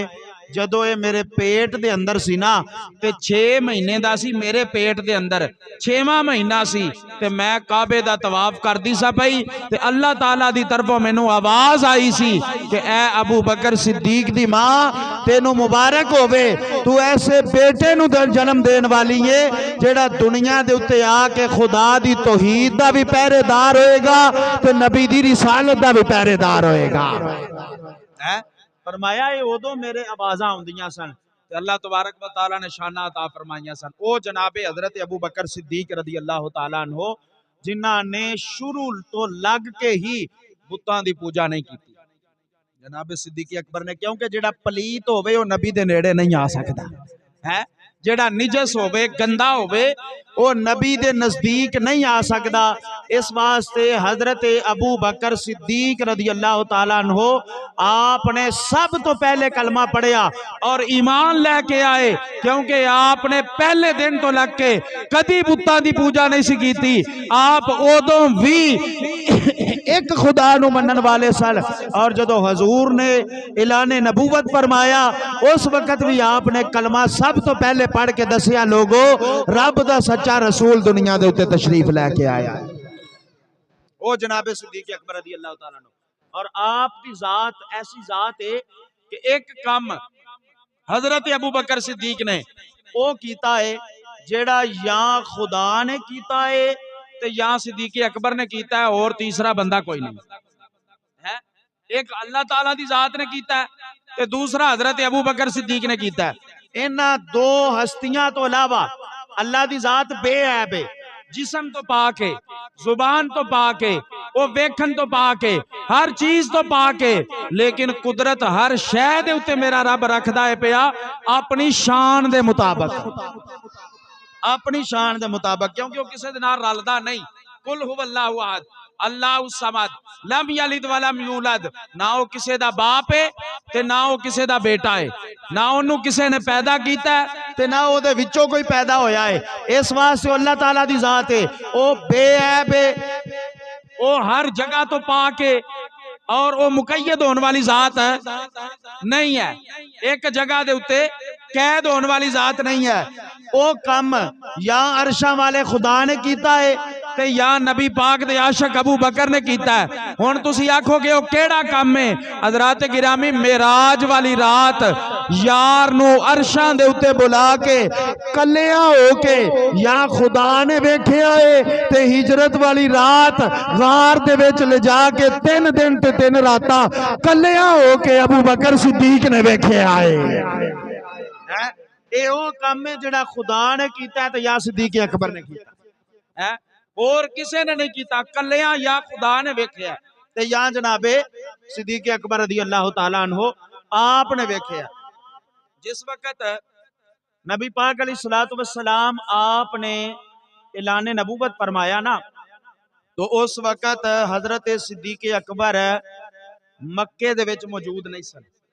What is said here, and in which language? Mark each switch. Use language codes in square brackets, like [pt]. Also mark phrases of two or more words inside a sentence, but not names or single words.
[pa] جدوں ایہ میرے پیٹ دے اندر سی نا، تے 6 مہینے دا سی میرے پیٹ دے اندر، 6واں مہینہ سی، تے میں کعبے دا طواف کردی سا پئی، تے اللہ تعالیٰ دی طرفوں مینوں آواز آئی سی کہ اے ابو بکر صدیق دی ماں تینوں مبارک ہووے، توں ایسے بیٹے نوں جنم دین والی ہے جیہڑا دنیا دے اتے آ کے خدا دی توحید دا بھی پہرے دار ہووے گا تے نبی دی رسالت دا بھی پہرے دار ہووے گا. فرمایا ایہ اودوں میرے آوازاں آؤندیاں سن تے [ar] الله تبارك وتعالى [pa] نے شاناں عطا فرمائیاں سن. او جنابِ حضرت ابو بکر صدیق [ar] رضي الله تعالى عنه [pa] جنہاں نے شروع توں لگ کے ہی بتاں دی پوجا نہیں کی. جناب صدیق اکبر نے، کیونکہ جیہڑا پلیت ہووے او نبی دے نیڑے نہیں آ سکدا ہے، جیہڑا نجس ہووے گندا ہووے او نبی دے نزدیک نہیں آ سکدا. اس واسطے حضرت ابو بکر صدیق [ar] رضي الله تعالى عنه [pa] آپ نے سب توں پہلے کلمہ پڑھیا اور ایمان لے کے آئے، کیونکہ آپ نے پہلے دن توں لگ کے کدی بتاں دی پوجا نہیں سی کیتی. آپ اودوں بھی اک خدا نوں منن والے سن اور جدوں حضور نے اعلانِ نبوت فرمایا اس وقت بھی آپ نے کلمہ سب توں پہلے پڑھ کے دسیا، لوکو رب دا سچا رسول دنیا دے اتے تشریف لے کے آیا ہے، او جنابِ صدیق اکبر [ar] رضي الله تعالى عنه. [pa] اور آپ دی ذات ایسی ذات ہے کہ اک کم حضرت ابو بکر صدیق نے او کیتا ہے جیہڑا یا خدا نے کیتا ہے تے یا صدیق اکبر نے کیتا ہے، اور تیسرا بندہ کوئی نہیں ہے. اک اللہ تعالیٰ دی ذات نے کیتا ہے تے دوسرا حضرت ابو بکر صدیق نے کیتا ہے. انہاں دو ہستیاں توں علاوہ اللہ دی ذات بے عیب ہے، جسم توں پاک ہے، زبان توں پاک ہے، او ویکھن توں پاک ہے، ہر چیز توں پاک ہے، لیکن قدرت ہر شے دے اتے میرا رب رکھدا ہے پیا اپنی شان دے مطابق، اپنی شان دے مطابق، کیونکہ او کسے دے نال رلدا نہیں. [ar] قل هو الله أحد الله الصمد لم يلد ولم يولد, [pa] نہ او کسے دا باپ ہے تے نہ او کسے دا بیٹا ہے، نہ اونوں کسے نے پیدا کیتا ہے تے نہ اوہدے وچوں کوئی پیدا ہویا ہے. اس واسطے اللہ تعالیٰ دی ذات ہے او بے عیب ہے، او ہر جگہ توں پاک ہے اور او مقید ہون والی ذات ہے نہیں ہے، اک جگہ دے اتے قید ہون والی ذات نہیں ہے. او کم یا عرشاں والے خدا نے کیتا ہے تے یا نبی پاک دے عاشق ابو بکر نے کیتا ہے. ہن تسی آکھو گے او کیہڑا کم ہے؟ حضراتِ گرامی معراج والی رات یار نوں عرشاں دے اتے بلا کے کلیاں ہو کے یا خدا نے ویکھیا ہے تے ہجرت والی رات غار دے وچ لے جا کے 3 دن تے 3 راتاں کلیاں ہو کے ابو بکر صدیق نے ویکھیا ہے. ایہ او کم ہے جیہڑا خدا نے کیتا ہے تے یا صدیق اکبر نے کیتا ہے، اور کسے نے نہیں کیتا، کلیاں یا خدا نے ویکھیا تے یا جنابِ صدیق اکبر [ar] رضي الله تعالى عنه [pa] آپ نے ویکھیا. جس وقت نبی پاک [ar] عليه الصلاة والسلام [pa] آپ نے اعلان نبوت فرمایا نا، تو اس وقت حضرت صدیق اکبر مکے دے وچ موجود نہیں سن.